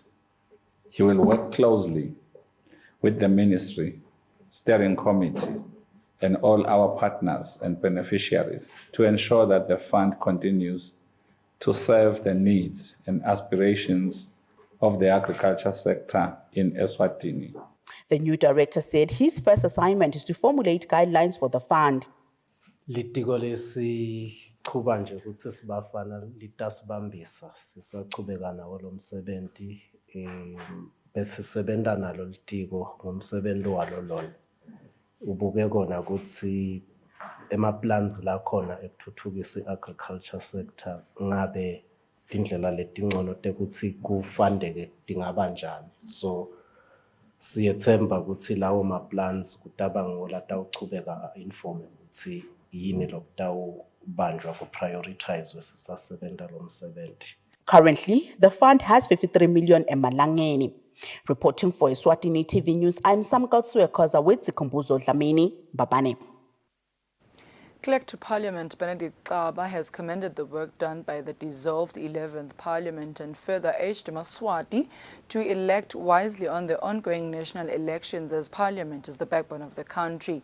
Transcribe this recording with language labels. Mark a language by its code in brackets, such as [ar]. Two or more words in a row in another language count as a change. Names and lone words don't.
[en] He will work closely with the Ministry, Steering Committee, and all our partners and beneficiaries to ensure that the fund continues to serve the needs and aspirations of the agriculture sector in Eswatini. The new director said his first assignment is to formulate guidelines for the fund. [ss] Litiko lesiqhuba nje ukuthi sibafana litasibambisa sisaqhubeka nawo lo msebenzi besisebenza nalo litiko ngomsebenzi walo lona ubuke kona ukuthi ema-plans la khona ekuthuthukisa i- [en] agriculture sector [ss] ngabe indlela letingcono tekuthi kufandeke dingaba njani. So siyethemba ukuthi lawo ma-plans kutaba ngo latawuchubeka informe ukuthi yini lokutawubanjwa ku-prioritizwe sisasebenza lo msebenzi. [en] Currently, the fund has 53 million emalangeni. Reporting for Eswatini TV News, I'm Samkal Suekoza with Zikumbuzo Dlamini, Babane. Clerk to Parliament Benedict Xaba has commended the work done by the dissolved 11th Parliament and further urged Maswati to elect wisely on the ongoing national elections as Parliament is the backbone of the country.